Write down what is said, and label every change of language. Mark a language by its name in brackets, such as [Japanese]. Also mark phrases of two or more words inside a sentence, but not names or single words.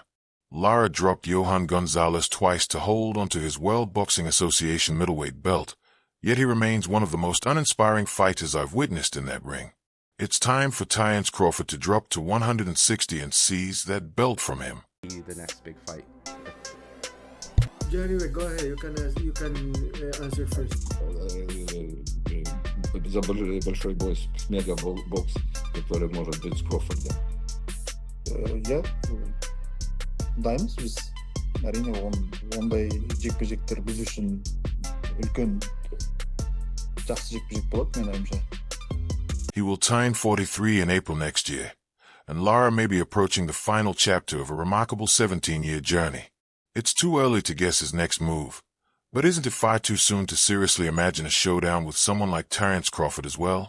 [English] Lara dropped Johan Gonzalez twice to hold onto his World Boxing Association middleweight belt, yet he remains one of the most uninspiring fighters I've witnessed in that ring. It's time for Terence Crawford to drop to 160 and seize that belt from him. The next big fight. Janibek, go ahead. You can answer first. [Russian] За большой бой, мега-бокс, который может быть с Крофордом. [Kazakh] Я дайынбыз біз. Әрине ондай жекпе-жектер біз үшін үлкен жақсы жекпе-жек болады, мен ойымша. [English] He will turn 43 in April next year, and Lara may be approaching the final chapter of a remarkable 17-year journey. It's too early to guess his next move, but isn't it far too soon to seriously imagine a showdown with someone like Terence Crawford as well?